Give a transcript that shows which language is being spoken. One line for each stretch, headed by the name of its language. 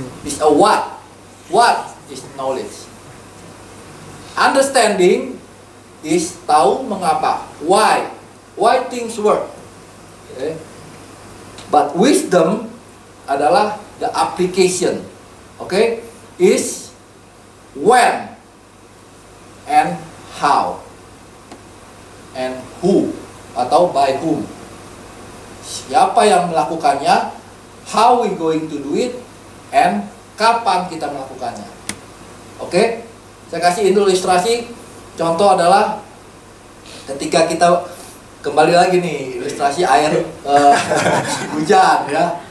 English: Is a what. What is knowledge? Understanding is
Indonesian: tahu mengapa.
English: Why? Why things work. Okay. But wisdom
Indonesian: adalah
English: the application. Okay? Is when and how and who
Indonesian: atau
English: by whom.
Indonesian: Siapa yang melakukannya,
English: how we going to do it, and
Indonesian: kapan kita melakukannya. Oke? Saya kasih ilustrasi. Contoh adalah ketika kita kembali lagi nih, ilustrasi air hujan ya.